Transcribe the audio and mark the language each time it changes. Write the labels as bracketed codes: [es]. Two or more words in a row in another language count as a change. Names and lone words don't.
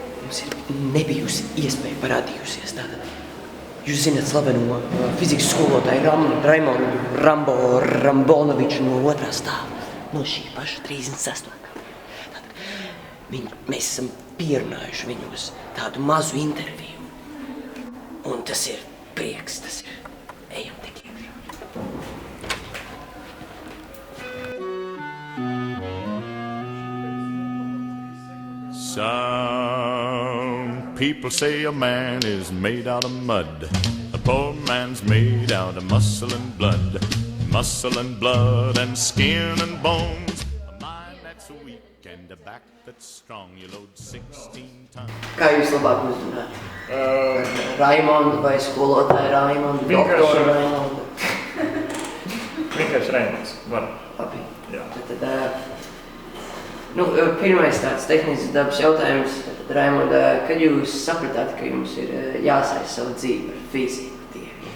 [lv] jums ir nebijusi iespēja parādījusies tātad. Jūs zināt slaveno fizikas skolotāju Raimondu Rambonoviču no otrā stāva, no šī paša 36. Mēs esam pierunājuši viņu uz tādu mazu interviju. Un tas ir prieks, tas ir. Ejam tik iekšā. [en] Some people say a man is made out of mud. A poor man's made out of muscle and blood. Muscle and blood and skin and bones. And a back that's strong, you load 16 tons. [lv] Kā jūs labāk uzrunāt? Raimondu vai skolotāju Raimondu, doktoru Raimondu? Vienkārši Raimonds, var. Labi. Jā. Tad, pirmais tāds tehnisks dabas jautājums. Tad, Raimond, kad jūs sapratāt, ka jums ir jāsaist savu dzīvi ar fiziku tieši?